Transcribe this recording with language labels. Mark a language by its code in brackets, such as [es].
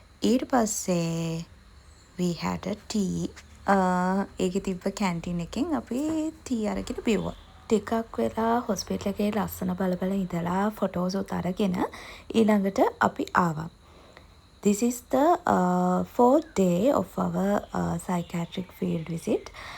[si] ඊට පස්සේ [en] we had a tea. [si] ඒකේ තිබ්බ කැන්ටින් එකෙන් අපි ටී අරගෙන බිව්වා. ටිකක් වෙලා හොස්පිටල් එකේ ලස්සන බල ඉඳලා ෆොටෝස් උත් අරගෙන ඊළඟට අපි ආවා. [en] This is the fourth day of our psychiatric field visit.